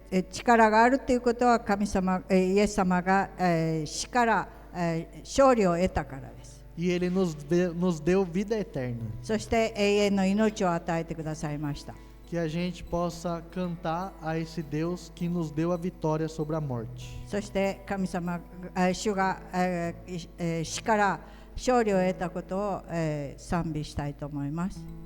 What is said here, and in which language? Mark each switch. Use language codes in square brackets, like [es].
[ja] 力があるということは神様、イエス様が、死から、勝利を得たからです。 [pt] E Ele nos deu vida eterna. [ja] そして永遠の命を与えてくださいました。 [pt] Que a gente possa cantar a esse Deus que nos deu a vitória sobre a morte. [ja] そして神様、主が、死から勝利を得たことを、賛美したいと思います。